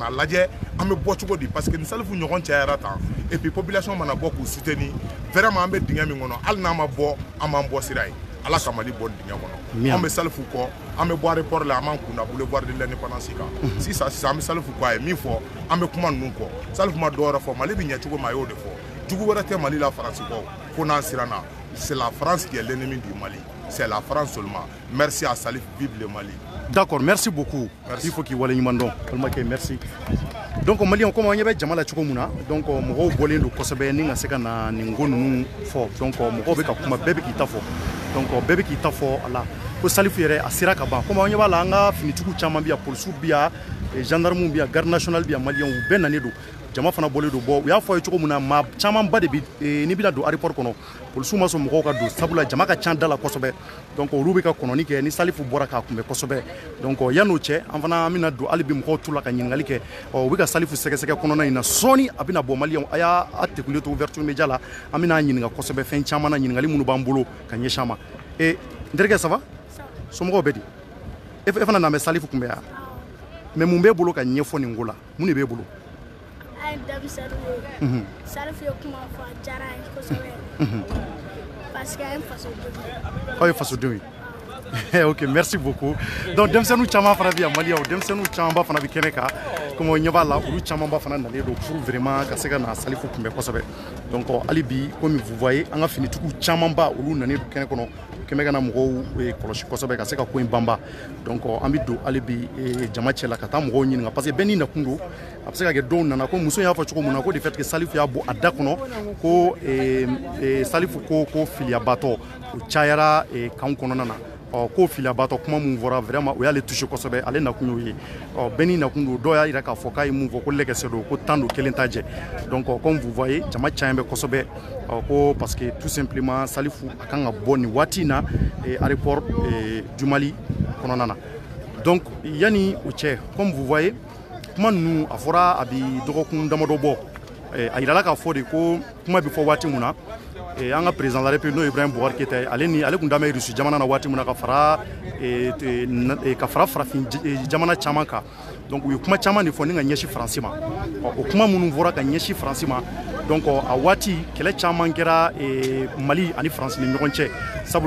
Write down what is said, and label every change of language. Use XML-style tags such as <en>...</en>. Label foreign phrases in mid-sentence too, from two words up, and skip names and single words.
<bm>na lajɛ an bɛ bɔ cogo di</bm> <fr>parce que</fr> <bm>ni Salifu ɲɔgɔn cayara tan</bm> <fr>et puis population</fr> <bm>mana bɔ k'u</bm> <fr>soutenir vraiment</fr> <bm>an bɛ dingɛ min kɔnɔ hali n'an ma bɔ an b'an bɔ sira ye Ala ka Mali bɔ dingɛ kɔnɔ an bɛ Salifu kɔ an bɛ bɔ aéroport la an b'an kun da</bm> <fr>boulevard de l'indépendance</fr> <bm>kan sisan an bɛ Salifu kɔ a ye min fɔ an bɛ kuma ninnu kɔ Salifu ma dɔwɛrɛ fɔ Mali bɛ ɲɛ cogo min a y'o de fɔ jugu wɛrɛ tɛ Mali la Faransi kɔ fo n'an siranna</bm> <fr>c'est la France qui est l'ennemi du Mali c'est la France seulement merci à Salif, vive le Mali. D'accord, merci beaucoup. Il faut qu'il y ait un merci. Donc Malien comme on y avait</fr> <bm>jamala cogo mun na donc mɔgɔw bɔlen don kosɛbɛ ni ka se ka na nin ko ninnu fɔ donc mɔgɔw bɛ ka kuma bɛɛ bɛ k'i ta fɔ donc bɛɛ bɛ k'i ta fɔ a la ko Salifu yɛrɛ a sera ka ban comme an ɲɛ b'a la an ka finitigiw caman bɛ yan polisiw bɛ yan gendarmew bɛ yan</bm> <fr>garde nationale</fr> <bm>bɛ yan maliyɛnw u bɛɛ nanen don jama fana bɔlen don bɔ u y'a fɔ ye cogo min na maa camanba de bi n'i bɛna don aéroport kɔnɔ polisiw ma sɔn mɔgɔw ka don sabula jama ka ca da la kosɛbɛ donc olu bɛ ka kɔnɔni kɛ ni Salifu bɔra k'a kunbɛn kosɛbɛ donc yan'o cɛ an fana an bɛna don hali bi mɔgɔw t'u la ka ɲininkali kɛ u bɛ ka Salifu sɛgɛsɛgɛ kɔnɔna in na sɔɔni a bɛna bɔ maliyɛnw a y'a tegulen to</bm> <fr>ouverture média</fr> <bm>la an bɛna ɲininka kosɛbɛ fɛn caman na ɲininkali minnu b'an bolo ka ɲɛsin an ma n terikɛ</bm> <fr>ça va</fr> <bm>somɔgɔw bɛ di e fana na bɛ Salifu kunbɛn yan mais mun b'e bolo ka ɲɛfɔ nin ko la mun de b'e bolo Salifu ye kuma fɔ a diyara n ye kosɛbɛ</bm> <fr>parce que</fr> <bm>a ye fasodenw ye. Aw ye fasodenw ye.</bm> <fr>Ok, merci beaucoup.</fr> <bm>Donc denmisɛnninw caman fana bɛ yan maliyɛnw denmisɛnninw camanba fana bɛ kɛnɛ kan comme o ɲɛ b'a la olu camanba fana nalen don</bm> <fr>pour vraiment</fr> <bm>ka se ka na Salifu kunbɛn kosɛbɛ donc alibi</bm> <fr>comme vous voyez</fr> <bm>an ka finitigiw caman ba olu nane du kɛnɛ kɔnɔ kɛmɛ kana mɔgɔw kɔlɔsi kosɛbɛ ka se ka ko in banba donc an bɛ don alibi jama cɛ la ka taa mɔgɔw ɲininka parce que bɛɛ n'i nakun don a bɛ se ka kɛ dɔw nana ko muso y'a fɔ cogo min na ko</bm> <fr>de fait que</fr> <bm>Salifu y'a bɔ a da kɔnɔ ko Salifu ko filiyabatɔ o cayara kan kɔnɔna na ko filiyabatɔ kuma mun fɔra vraiment o y'ale touché kosɛbɛ ale nakun y'o ye bɛɛ n'i nakun don dɔw y'a yira k'a fɔ k'a ye mun fɔ ko lɛgɛsɛ don ko tan don kelen t'a jɛ</bm> <fr>donc comme vous voyez</fr> <bm>jama cayan bɛ kosɛbɛ ko</bm> <fr>parce que tout simplement</fr> <bm>Salifu a kan ka bɔ nin waati in na</bm> <fr>aéroport du Mali</fr> <bm>kɔnɔna na donc yani o cɛ</bm> <fr>comme vous voyez</fr> <bm>kuma ninnu a fɔra a bɛ dɔgɔkun damadɔ bɔ a yirala k'a fɔ de ko kuma bɛ fɔ waati mun na an ka</bm> <fr>président de la République</fr> <bm>n'o ye Ibrahim Boubacar Keïta ye ale tun damɛ Russie jamana na waati mun na ka fara farafin jamana caman kan donc u ye kuma caman de fɔ ni ka ɲɛsin Faransi ma o kuma minnu fɔra ka ɲɛsin Faransi ma donc a waati kɛlɛ caman kɛra Mali ani Faransi ni ɲɔgɔn cɛ sabula</bm>